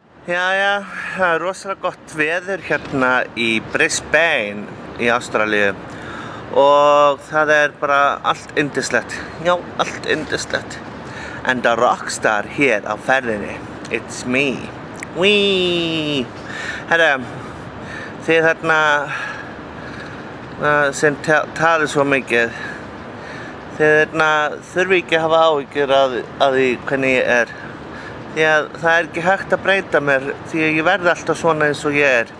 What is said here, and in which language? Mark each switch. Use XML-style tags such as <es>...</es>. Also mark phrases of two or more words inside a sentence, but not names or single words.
<is>Jæja, það er rosalega gott veður hérna í Brisbane í Ástralíu og það er bara allt yndislegt. Já, allt yndislegt.</is> <en>And a rockstar</en> <is>hér á ferðinni.</is> <en>It's me. Wee!</en> <is>Herra, þið þarna sem talið svo mikið. Þið þarna þurfi ekki að hafa áhyggjur að því hvernig ég er. Því að það er ekki hægt að breyta mér því að ég verð alltaf svona eins og ég er.</is>